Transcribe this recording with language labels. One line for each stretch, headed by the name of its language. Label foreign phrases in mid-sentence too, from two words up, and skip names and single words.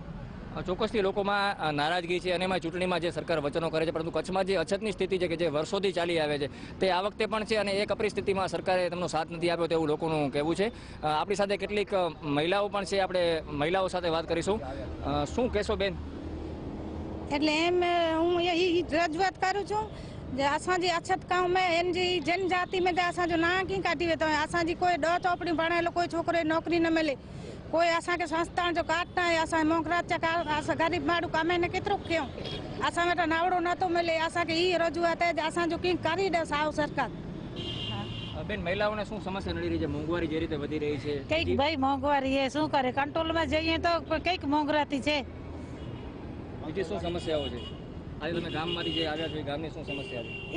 Gujarati: ચોક્કસથી લોકોમાં નારાજગી છે અને એમાં ચૂંટણીમાં જે સરકાર વચનો કરે છે પરંતુ કચ્છમાં જે અછતની સ્થિતિ છે કે જે વર્ષોથી ચાલી આવે છે તે આ વખતે પણ છે અને એ કપરી સ્થિતિમાં સરકારે તેમનો સાથ નથી આપ્યો તેવું લોકોનું કહેવું છે। આપણી સાથે કેટલીક મહિલાઓ પણ છે, આપણે મહિલાઓ સાથે વાત કરીશું। શું કહેશો બેન? એટલે એમ હું એ રજૂઆત કરું છું
Kachhi: जे असांजी अछत गांव में इन जी जनजाति में असांजो ना की काटी वे तो असांजी कोई 10 चौपड़ी पढ़ायल कोई छोकरे नौकरी न मिले, कोई असांखे संस्थान जो काट ना है। असां मोकरात असां गरीब माण्हू कमाईने केतिरो कयूं, असां वटि नावड़ो नथो मिले। असांखे ई रजूआत है असांजो की
Gujarati: કરી દે સાવ સરકાર। બેન, મહિલાઓને શું સમસ્યા નડી રહી છે? મોંઘવારી જે રીતે વધી રહી છે, કઈક ભાઈ મોંઘવારી એ શું કરે, કંટ્રોલમાં જઈએ તો કઈક મોંઘવારી છે। બીજી શું સમસ્યાઓ છે? આજે તમે ગામમાંથી જે આવ્યા છો એ ગામની શું સમસ્યા છે?